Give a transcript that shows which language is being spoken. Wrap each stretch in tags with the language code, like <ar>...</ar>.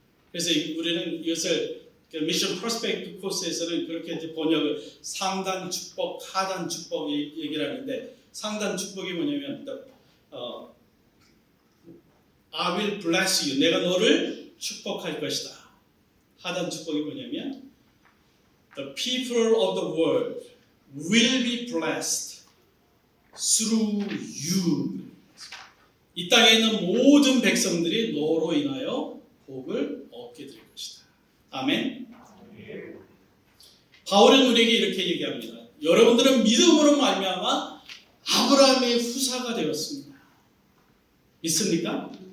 <ko>그래서 우리는 이것을 미션 프로스펙트 코스에서는 그렇게 이제 번역을 상단 축복, 하단 축복 얘기를 하는데 상단 축복이 뭐냐면</ko> <en>I will bless you.</en> <ko>내가 너를 축복할 것이다. 하단 축복이 뭐냐면</ko> <en>The people of the world will be blessed through you.</en> <ko>이 땅에 있는 모든 백성들이 너로 인하여 복을 얻게 될 것이다. 아멘. 바울은 우리에게 이렇게 얘기합니다. 여러분들은 믿음으로 말미암아 아브라함의 후사가 되었습니다. 믿습니까?</ko>